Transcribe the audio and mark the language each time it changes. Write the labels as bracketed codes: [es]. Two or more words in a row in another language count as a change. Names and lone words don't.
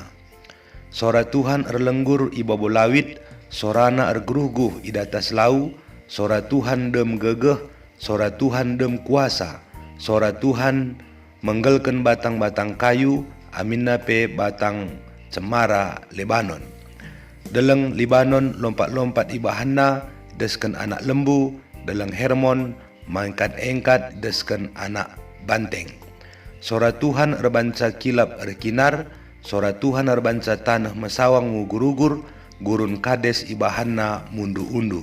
[btx] Sora Tuhan erlenggur i babo lawit, sorana ergeruh-guh i datas lau, sora Tuhan dem gegeh, sora Tuhan dem kuasa, sora Tuhan menggelken batang-batang kayu, aminna pe batang cemara Lebanon. Deleng Libanon lompat-lompat ibahana, desken anak lembu, deleng Hermon mangkat-engkat desken anak banteng. Sora Tuhan erbanca kilap erkinar, sora Tuhan erbanca tanah mesawang ngugur-ugur, gurun kades ibahana mundu-undu.